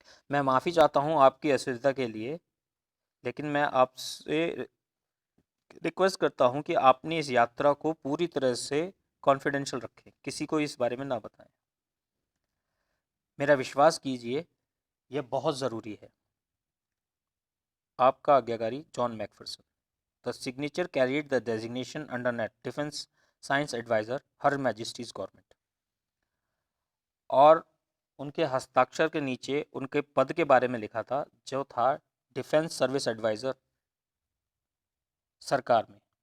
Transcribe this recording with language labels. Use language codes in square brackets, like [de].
[hi] मैं माफ़ी चाहता हूँ आपकी असुविधा के लिए, लेकिन मैं आपसे रिक्वेस्ट करता हूँ कि आपने इस यात्रा को पूरी तरह से कॉन्फिडेंशियल रखें. किसी को इस बारे में ना बताएं. मेरा विश्वास कीजिए, यह बहुत ज़रूरी है. आपका आज्ञाकारी, John मैकफिरसन. [en] The signature carried the designation undernet Defense Science Advisor, Her Majesty's Government. [hi] और उनके हस्ताक्षर के नीचे उनके पद के बारे में लिखा था, जो था डिफेंस सर्विस एडवाइज़र, सरकार में.